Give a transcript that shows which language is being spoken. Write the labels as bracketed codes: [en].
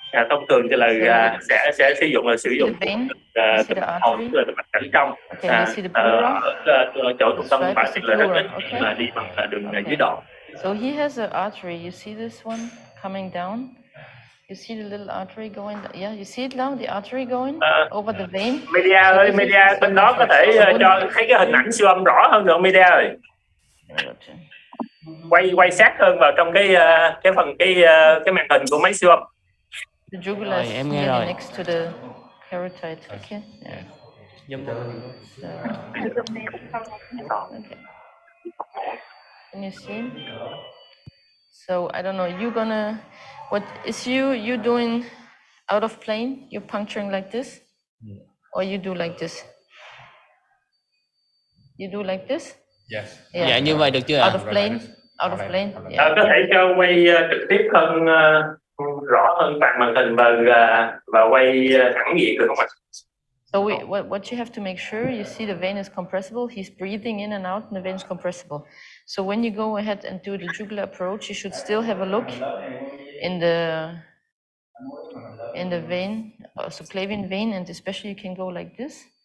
[vi] Thông thường thì là sẽ sử dụng hồn, tức là mạch cảnh trong. Ở chỗ trung tâm phải thì là rất ít mà đi bằng đường dưới đòn. [en] So he has an artery. You see this one coming down? You see the little artery going? Yeah, you see it now, the artery going over the vein. [vi] Media ơi, media bên đó có thể cho thấy cái hình ảnh siêu âm rõ hơn được, media ơi. Quay sát hơn vào trong cái màn hình của máy siêu âm. [en] The jugular is nearly next to the carotid. Okay. Yeah. Okay. Can you see? So I don't know. You gonna? What is you doing out of plane? You're puncturing like this, or you do like this? You do like this? Yes. Yeah. [vi] Dạ như vậy được chưa ạ? [en] Out of plane. Out of plane. Yeah. [vi] Có thể cho quay trực tiếp hơn, rõ hơn toàn màn hình và quay thẳng diện được không ạ? [en] So what you have to make sure, you see the vein is compressible, he's breathing in and out and the vein is compressible. So when you go ahead and do the jugular approach, you should still have a look in the vein, subclavian vein, and especially you can go like this.